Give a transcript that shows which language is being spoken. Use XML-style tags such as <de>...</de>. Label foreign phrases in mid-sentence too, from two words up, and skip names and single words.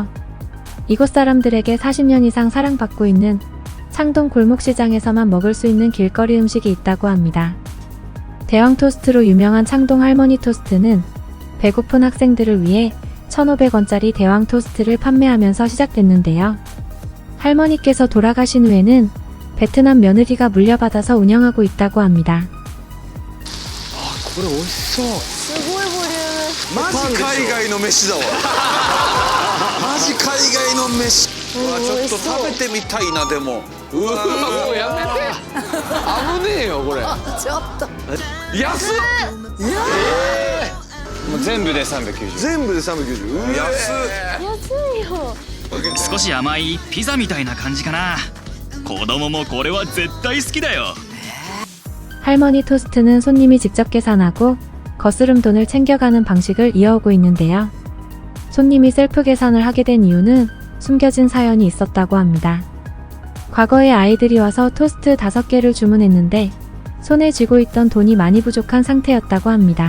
<ko>이곳 사람들에게 40년 이상 사랑받고 있는 창동 골목시장에서만 먹을 수 있는 길거리 음식이 있다고 합니다. 대왕 토스트로 유명한 창동 할머니 토스트는 배고픈 학생들을 위해 1,500원짜리 대왕 토스트를 판매하면서 시작됐는데요. 할머니께서 돌아가신 후에는 베트남 며느리가 물려받아서 운영하고 있다고 합니다.</ko> <ja>これ美味しそう。すごいボリューム。マジ海外の飯だわ。マジ海外の飯。うわ、ちょっと食べてみたいな。でもうわ、もうやめて。危ねえよこれ。ちょっと。安っ。もう全部で390。全部で390。うわ、安っ。安いよ。少し甘いピザみたいな感じかな。子供もこれは絶対好きだよ。</ja> <ko>할머니 토스트는 손님이 직접 계산하고 거스름 돈을 챙겨가는 방식을 이어오고 있는데요. 손님이 셀프 계산을 하게 된 이유는 숨겨진 사연이 있었다고 합니다. 과거에 아이들이 와서 토스트 5개를 주문했는데 손에 쥐고 있던 돈이 많이 부족한 상태였다고 합니다.</ko>